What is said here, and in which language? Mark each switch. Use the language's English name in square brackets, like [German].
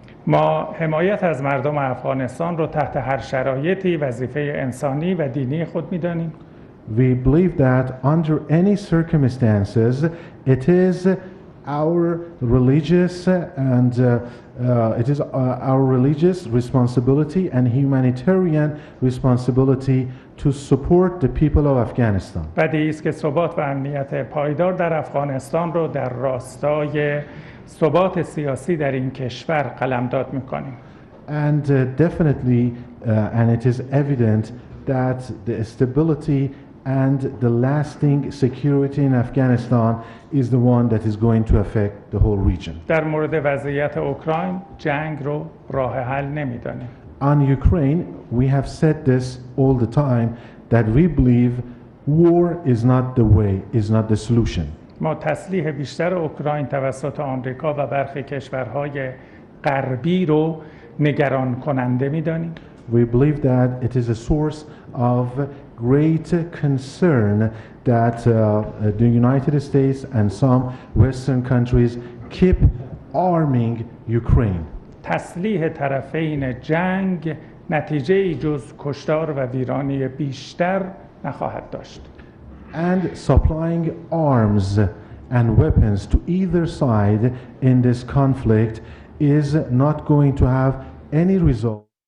[Persian] ما حمایت از مردم افغانستان رو تحت هر شرایطی وظیفه انسانی و دینی خود می‌دانیم. [English] We believe that under any circumstances it is our religious and it is our religious responsibility and humanitarian responsibility to support the people of Afghanistan. [Persian] بدیهی است که ثبات و امنیت پایدار در افغانستان رو در راستای ثبات سیاسی در این کشور قلمداد می‌کنیم. [English] And definitely and it is evident that the stability and the lasting security in Afghanistan is the one that is going to affect the whole region. [Persian] در مورد وضعیت اوکراین جنگ رو راه حل نمی‌دانیم. [English] On Ukraine, we have said this all the time that we believe war is not the way, is not the solution. [Persian] ما تسلیح بیشتر اوکراین توسط آمریکا و برخی کشورهای غربی رو نگران کننده می‌دانیم. [English] We believe that it is a source of great concern that the United States and some Western countries keep arming Ukraine. [Persian] تسلیح طرفین جنگ نتیجه جز کشتار و ویرانی بیشتر نخواهد داشت. [English] And supplying arms and weapons to either side in this conflict is not going to have any result.